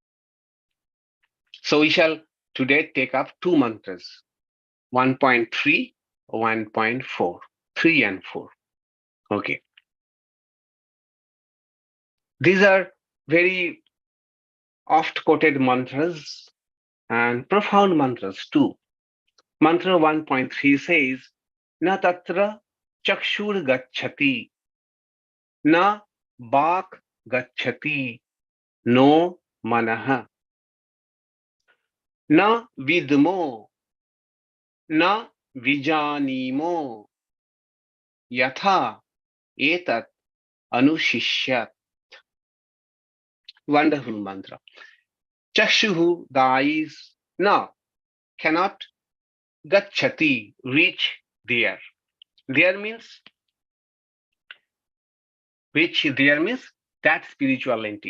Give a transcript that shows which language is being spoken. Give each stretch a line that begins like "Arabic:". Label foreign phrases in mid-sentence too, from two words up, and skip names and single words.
English: So we shall today take up two mantras, 1.3, 1.4, 3 and 4. Okay. These are very oft quoted mantras and profound mantras too. Mantra 1.3 says,
Sanskrit: Na tatra cakṣur gacchati, na vāk gacchati, no manaḥ, na vidmo, na vijānīmo, yathā, etat, anuśiṣyāt.
English: Wonderful mantra. Cakṣuhu, the eyes, na, cannot, gacchati, reach there. There means, which there means that spiritual entity.